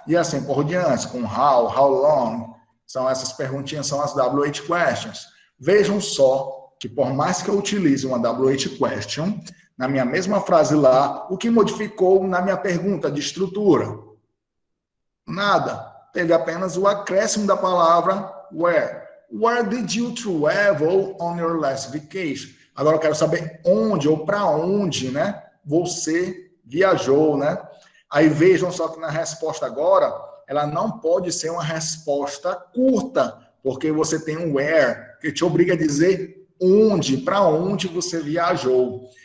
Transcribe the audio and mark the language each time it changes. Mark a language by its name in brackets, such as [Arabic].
[Portuguese] E assim por diante, com how long. São essas perguntinhas, são as WH questions. Vejam só que por mais que eu utilize uma WH question, na minha mesma frase lá, o que modificou na minha pergunta de estrutura? Nada. Teve apenas o acréscimo da palavra where. [English] Where did you travel on your last vacation? [Portuguese] Agora eu quero saber onde ou para onde, né? Você viajou, né? Aí vejam só que na resposta agora, ela não pode ser uma resposta curta, porque você tem um where, que te obriga a dizer onde, para onde você viajou.